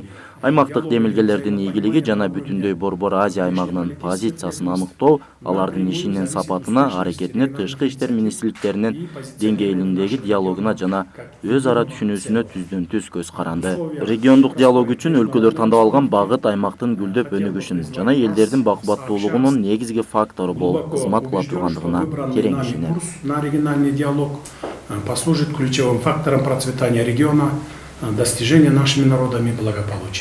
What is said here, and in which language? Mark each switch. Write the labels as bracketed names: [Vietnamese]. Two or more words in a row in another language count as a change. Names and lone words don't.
[Kyrgyz] Аймактык демилгелердин ийгилиги жана бүтүндөй Борбор Азия аймагынын позициясын аныктоо, алардын ишинин сапатына, аракетине тышкы иштер министрликтеринин деңгээлиндеги диалогуна жана өз ара түшүнүүсүнө түздөн-түз көз каранды. Региондук диалог үчүн өлкөлөр тандап алган багыт аймактын гүлдөп өнүгүшүн жана элдердин бакубаттуулугунун негизги фактору болуп кызмат кыла тургандыгына терең ишенем. [Russian] На региональный диалог послужит ключевым фактором процветания региона, достижения нашими народами благополучия.